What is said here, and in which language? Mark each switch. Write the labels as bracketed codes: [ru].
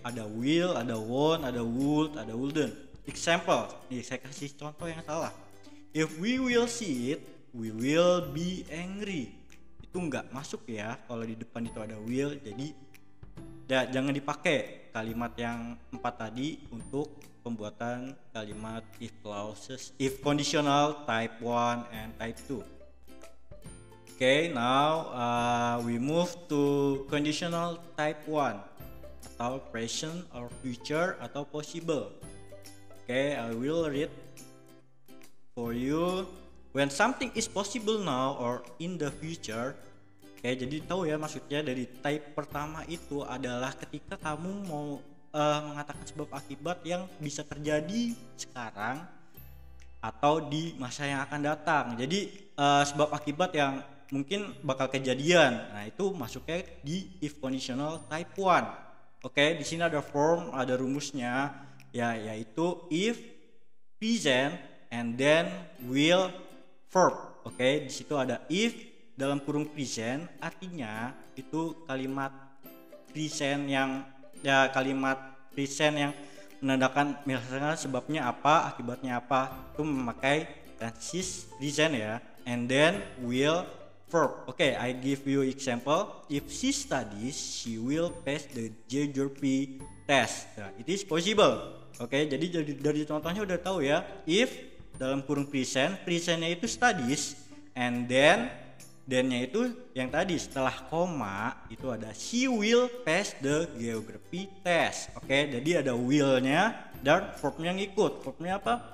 [id] Ada will, ada won't, ada would, ada wouldn't. Example, nih saya kasih contoh yang salah. [en] If we will see it, we will be angry. [id] Itu nggak masuk ya kalau di depan itu ada will. Jadi jangan dipakai kalimat yang 4 tadi untuk pembuatan kalimat if clauses, if conditional type 1 and type 2. [en] Okay, now we move to conditional type 1 atau present or future atau possible. Okay, I will read for you. When something is possible now or in the future. [id] Oke, jadi tahu ya maksudnya dari type pertama itu adalah ketika kamu mau mengatakan sebab akibat yang bisa terjadi sekarang atau di masa yang akan datang. Jadi sebab akibat yang mungkin bakal kejadian. Nah, itu masuknya di if conditional type 1. Oke, di sini ada form, ada rumusnya ya, yaitu if present and then will verb. Oke, di situ ada if dalam kurung present, artinya itu kalimat present yang ya kalimat present yang menandakan misalnya sebabnya apa, akibatnya apa, itu memakai tenses present ya. [en] and then will verb. Okay, I give you example. If she studies, she will pass the geography test. Nah, it is possible. [id] Oke, jadi dari contohnya udah tahu ya. If dalam kurung presentnya itu studies, and then-nya itu yang tadi setelah koma itu ada [en] she will pass the geography test. [id] Oke, jadi ada will-nya dan verb-nya ngikut. Verb-nya apa?